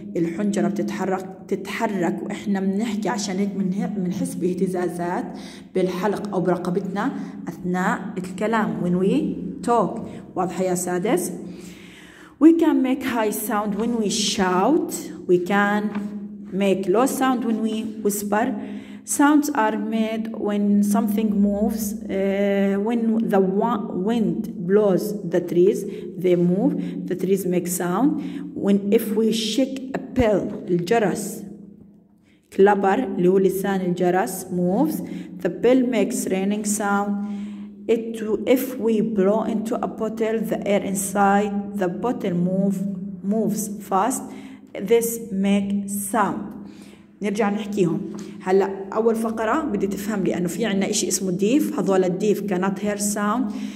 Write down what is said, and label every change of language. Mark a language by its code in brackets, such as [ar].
[ar] الحنجرة بتتحرك واحنا بنحكي، عشان هيك بنحس باهتزازات بالحلق او برقبتنا اثناء الكلام [en] when we talk. [ar] واضحة يا سادس؟ [en] We can make high sound when we shout. We can make low sound when we whisper. Sounds are made when something moves. When the wind blows the trees, they move. The trees make sound. If we shake a bell, الجرس [ar] clapper اللي هو لسان الجرس moves. [en] The bell makes ringing sound. If we blow into a bottle, the air inside the bottle moves fast. This make sound. [ar] نرجع نحكيهم. هلا أول فقرة بدي تفهم لي إنه في عنا إشي اسمه ديف. هذول الديف [en] cannot hear sound.